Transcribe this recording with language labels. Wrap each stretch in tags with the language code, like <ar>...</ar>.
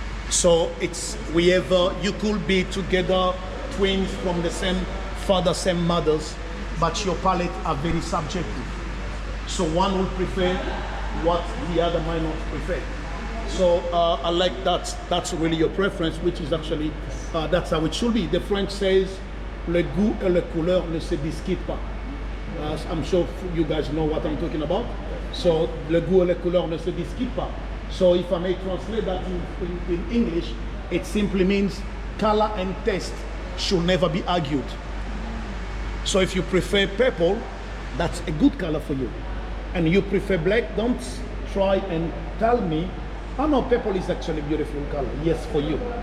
<en>So it's you could be together, twins from the same father, same mothers, but your palate are very subjective. So one will prefer what the other might not prefer. So I like that. That's really your preference, which is actually, that's how it should be. The French says,</en> <fr>le goût et la couleur ne se discutent pas.</fr> <en>I'm sure you guys know what I'm talking about.</en> <fr>So, le goût et la couleur ne se discutent pas.</fr> <en>So if I may translate that in English, it simply means color and taste should never be argued. So if you prefer purple, that's a good color for you. And you prefer black, don't try and tell me, oh no, purple is actually a beautiful color. Yes, for you.</en>